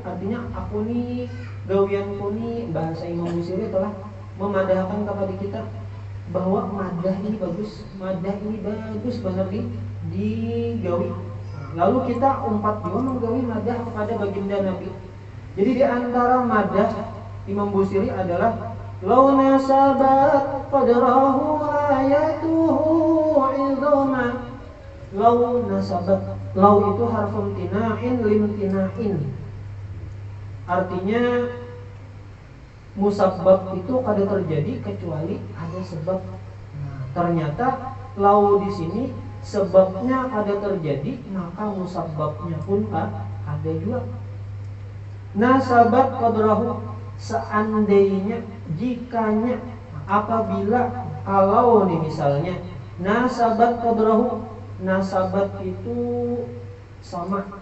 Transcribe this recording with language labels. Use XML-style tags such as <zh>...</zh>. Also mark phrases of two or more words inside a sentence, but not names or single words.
<bjn>Artinya aku nih, gawianku nih, bahasa Imam Busiri telah memadahkan kepada kita bahwa madah ini bagus benar digawi. Lalu kita umpat juga menggawi madah kepada baginda Nabi. Jadi di antara madah Imam Busiri adalah</bjn> <ar>لو ناسبت قدره آياته عظما. لو ناسبت,</ar> <bjn>law itu</bjn> <ar>حرف امتناع لامتناع.</ar> <bjn>Artinya musabbab itu kada terjadi kecuali ada sebab. Nah, ternyata law di sini sebabnya ada terjadi, maka musabbabnya pun ada juga.</bjn> <ar>ناسبت قدره,</ar> <bjn>seandainya, jikanya, apabila, kalau nih misalnya</bjn> <ar>ناسبت قدره,</ar> <bjn>nasabat itu sama</bjn>